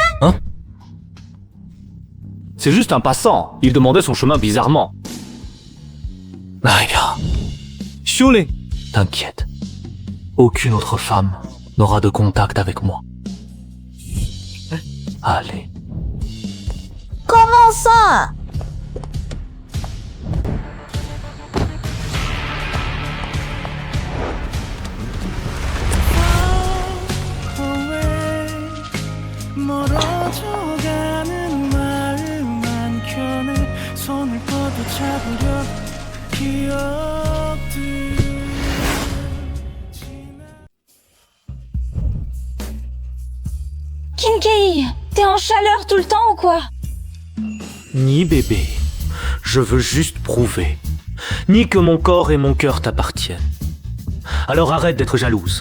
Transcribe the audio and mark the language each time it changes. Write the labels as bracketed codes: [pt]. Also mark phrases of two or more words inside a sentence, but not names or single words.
[fr] Hein? C'est juste un passant. Il demandait son chemin bizarrement. Regarde. Shuling, t'inquiète. Aucune autre femme n'aura de contact avec moi. Allez. Comment ça? [ko] 멀어져가는 마음 한켠에 손을 뻗어 잡으려 기억들. [fr] Kinkei, t'es en chaleur tout le temps ou quoi? Ni bébé, je veux juste prouver. Ni que mon corps et mon cœur t'appartiennent. Alors arrête d'être jalouse.